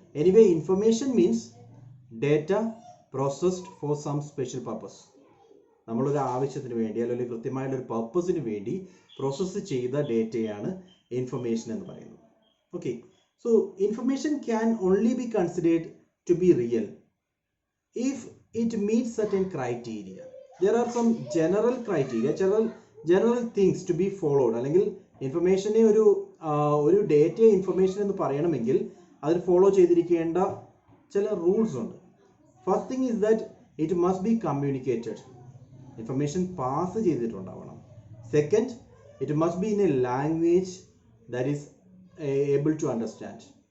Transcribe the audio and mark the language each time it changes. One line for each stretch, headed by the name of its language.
English: Anyway information means data processed for some special purpose.
Malayalam: നമ്മളൊരു ആവശ്യത്തിന് വേണ്ടി അല്ലെങ്കിൽ കൃത്യമായിട്ടൊരു പർപ്പസിന് വേണ്ടി പ്രോസസ്സ് ചെയ്ത ഡേറ്റയാണ് ഇൻഫർമേഷൻ എന്ന് പറയുന്നത്. Okay,
English: So information can only be considered to be real if it meets certain criteria. There are some general criteria, general things to be followed.
Malayalam: അല്ലെങ്കിൽ ഇൻഫർമേഷനെ ഒരു ഡേറ്റ ഇൻഫർമേഷൻ എന്ന് പറയണമെങ്കിൽ അതിൽ ഫോളോ ചെയ്തിരിക്കേണ്ട ചില റൂൾസ് ഉണ്ട്.
English: First thing is that it must be communicated.
Malayalam: Information pass ചെയ്തിട്ടുണ്ടാവണം.
English: Second, it must be in a language that is able to understand.